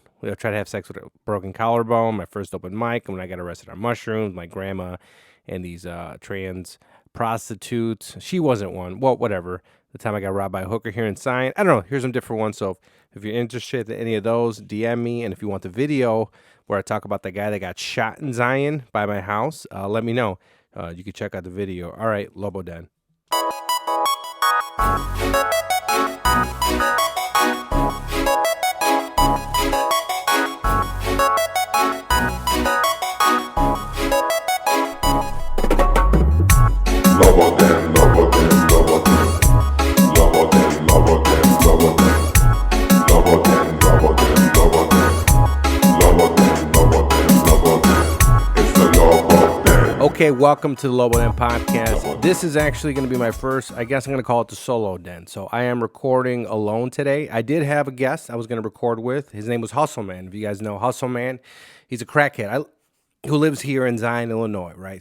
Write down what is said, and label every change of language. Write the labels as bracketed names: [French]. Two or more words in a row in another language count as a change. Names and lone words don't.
[English] I tried to have sex with a broken collarbone, my first open mic, and when I got arrested on mushrooms, my grandma, and these trans prostitutes. She wasn't one. Well, whatever. The time I got robbed by a hooker here in Zion. I don't know. Here's some different ones. So if you're interested in any of those, DM me. And if you want the video where I talk about the guy that got shot in Zion by my house, let me know. You can check out the video. All right, Lobo Den. Lobo Den, Lobo Den, Lobo Den. Lobo Den, Lobo Den, Lobo Den. Lobo Den, Lobo Den, Lobo Den. Lobo Den, Lobo Den, Lobo Den. It's the Lobo Den. Okay, welcome to the Lobo Den podcast. This is actually going to be my first, I guess I'm going to call it the solo den. So I am recording alone today. I did have a guest I was going to record with. His name was Hustle Man. If you guys know Hustle Man, he's a crackhead who lives here in Zion, Illinois, right?